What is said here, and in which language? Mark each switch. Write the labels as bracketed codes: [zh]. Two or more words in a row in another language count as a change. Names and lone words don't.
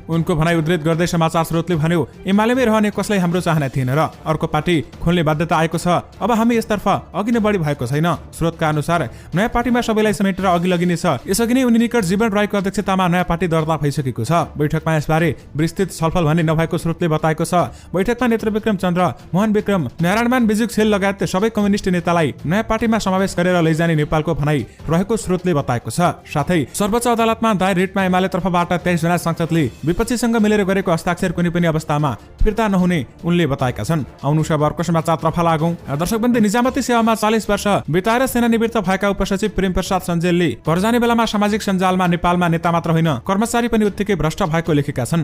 [ne] उनको भनाइ उद्धृत गर्दै समाचार स्रोतले भन्यो, एमालेमै रहने कसलाई हाम्रो चाहना थिएन र अर्को पार्टी खोल्ने बाध्यता आएको छ। अब हामी यसतर्फ अघि नै बढी भएको छैन। स्रोतका अनुसार नयाँ पार्टीमा सबैलाई समेटेर अघि लगिनेछ। यसअघि नै उनी निकट जीवन राईको अध्यक्षतामा नयाँ पार्टी दर्ता भइसकेको छ। बैठकमा यसबारे विस्तृत छलफल भने नभएको स्रोतले बताएको छ। बैठकमा नेत्र विक्रम चन्द्र, मोहन विक्रम, नारायणमान बिजुक सेल लगायत सबै कम्युनिस्ट नेतालाई नयाँ पार्टीमा समावेश गरेर लैजाने नेपालको भनाइ रहेको स्रोतले बताएको छ। साथै सर्वोच्च अदालतमा दायर रिटमा एमाले तर्फबाट 23 जना सांसदले विपक्षीसँग मिलेर गरेको हस्ताक्षर कुनै पनि अवस्थामा फिर्ता नहुने उनले बताएका छन्। आउनु शनिबारको समाचारतर्फ लागौं। दर्शकबन्धु, निजामती सेवामा 40 वर्ष बिताएर सेनानिवृत्त भएका उपसचिव प्रेम प्रसाद सञ्जेलले घर जाने बेलामा सामाजिक सञ्जालमा नेपालमा नेता मात्र होइन कर्मचारी पनि उत्तिकै भ्रष्ट भएको लेखेका छन्।